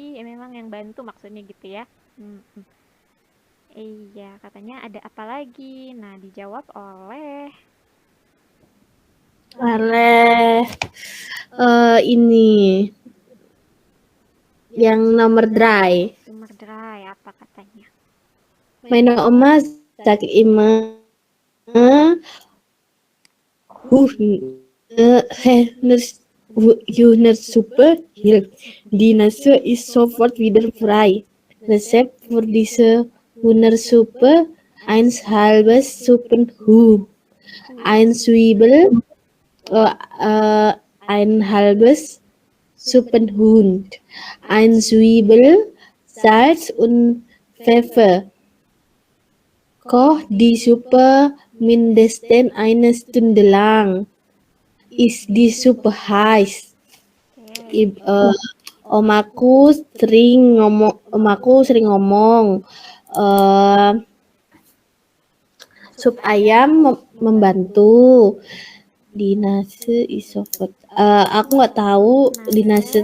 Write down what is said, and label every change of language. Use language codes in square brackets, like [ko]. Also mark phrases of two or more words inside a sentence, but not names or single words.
[id] Memang yang bantu maksudnya gitu ya. Iya, katanya ada apa lagi? Nah, dijawab oleh Ini yang nomor dry. sumber dry apa katanya? [de] Meine Oma sagt immer, Hühnersuppe hilft. Die Nase ist sofort wieder frei. Rezept für diese Hühnersuppe: 1 halbes Suppenhuhn, 1 Zwiebel, 1 halbes Suppenhuhn, 1 Zwiebel, Salz und Pfeffer. Koch die Suppe mindestens 1 Stunde lang. Ist die Suppe heiß? [id] Omaku sering ngomong sup ayam membantu. Dinase isofot. Aku nggak tahu dinase